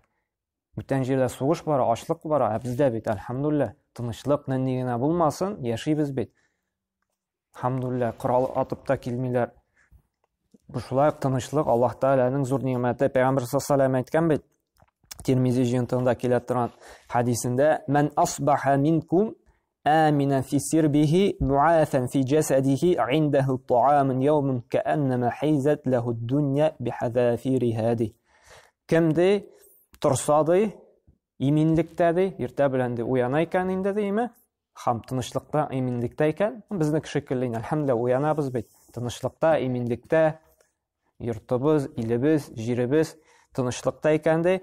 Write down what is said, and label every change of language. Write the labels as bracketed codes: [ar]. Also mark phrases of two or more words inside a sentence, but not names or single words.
[tt] Бүтән җирдә сугыш бара, ачлык бара, бездә бит алхамдулилlah тынычлык нинди генә булмасын, яшибез бит. Алхамдулилlah, корал атып та килмиләр. Бу шулай тынычлык Аллаһ Тааланың зур ниъмәте. Пәйгамбер [ar] صلى الله عليه [tt] әйткән бит. Тирмизи җыентыгында килә торган хадисендә: [ar] "من أصبح منكم آمنا في سربه معافا في جسده عنده الطعام يوم كأنما حيزت له الدنيا بحذافير هذه." [tt] Кемде торсады, иминлектәде, иртә белән дә уяна икән инде диме? Һәм тынычлыкта, иминлектә икән. Безнең шикелле, алхамдулилlah, уянабыз бит. Тынычлыкта, иминлектә, йортыбыз, илебез, җиребез тынычлыкта икән ди.